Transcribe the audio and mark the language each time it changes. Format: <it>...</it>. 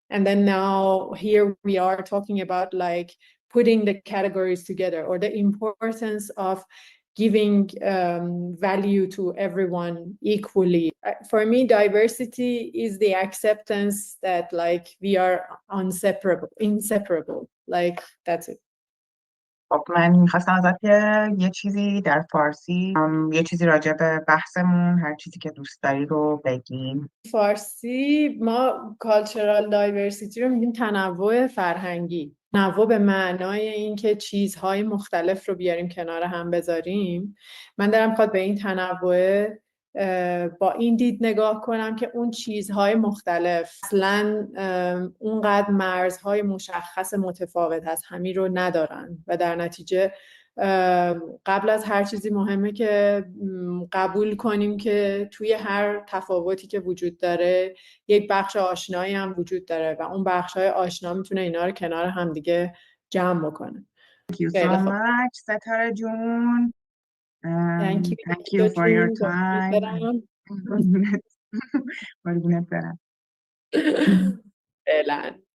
<en>And then now here we are talking about like putting the categories together, or the importance of giving value to everyone equally. For me, diversity is the acceptance that like we are inseparable. Like that's it.</en> <fa>خب من میخواستم ازت یه چیزی در فارسی یه چیزی راجع به بحثمون، هر چیزی که دوست داری رو بگیم. فارسی ما کالچرال دایورسیتی رو میگیم تنوع فرهنگی. تنوع به معنای اینکه چیزهای مختلف رو بیاریم کنار هم بذاریم. من دارم میخواد به این تنوع با این دید نگاه کنم که اون چیزهای مختلف اصلا اونقدر مرزهای مشخص متفاوت از همین رو ندارن و در نتیجه قبل از هر چیزی مهمه که قبول کنیم که توی هر تفاوتی که وجود داره یک بخش آشنایی هم وجود داره و اون بخش‌های آشنا میتونه اینا رو کنار هم دیگه جمع بکنه.</fa> <en>Thank you so much, ستاره جون. Thank you for your time.</en> <fa>قربونت برم. فعلا.</fa>